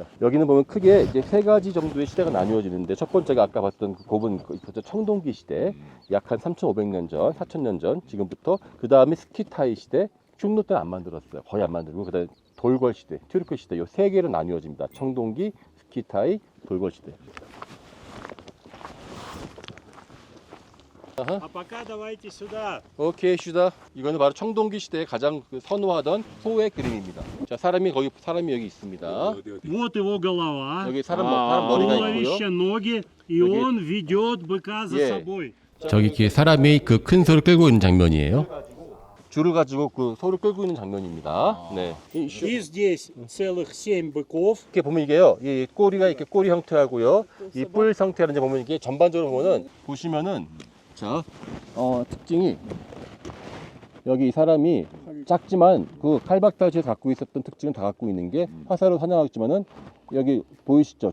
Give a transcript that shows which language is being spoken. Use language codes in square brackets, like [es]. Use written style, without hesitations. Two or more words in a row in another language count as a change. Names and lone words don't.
[ko] 여기는 보면 크게 이제 세 가지 정도의 시대가 나뉘어지는데 첫 번째가 아까 봤던 그 고분 청동기 시대 약 한 3,500년 전, 4,000년 전 지금부터 그 다음에 스키타이 시대 흉노 때는 안 만들었어요. 거의 안 만들고 그다음에 돌궐 시대, 튜르크 시대 이 세 개로 나뉘어집니다. 청동기, 스키타이, 돌궐 시대. [ru] А пока давайте сюда. [ko] 오케이 슈다. 이거는 바로 청동기 시대에 가장 선호하던 소의 그림입니다. 자 사람이 여기 있습니다. [ru] Вот его голова, [ko] 여기 사람 머리가 있고요. [ru] туловище, ноги, и [ko] 여기- [ru] он ведет быка за [ko] 예. [ru] собой. [ko] 저기 이렇게 사람이 그 큰 소를 끌고 있는 장면이에요. 줄을 가지고 그 소를 끌고 있는 장면입니다. 네. [ru] И здесь целых 7 быков. [ko] 이렇게 보면 이게요. 이 꼬리가 이렇게 꼬리 형태하고요. 이 뿔 형태라는 데 보면 이게 전반적으로 보시면은 자, 특징이 여기 이 사람이 작지만 그 칼박다시에서 갖고 있었던 특징은 다 갖고 있는 게 화살로 사냥하겠지만은 여기 보이시죠?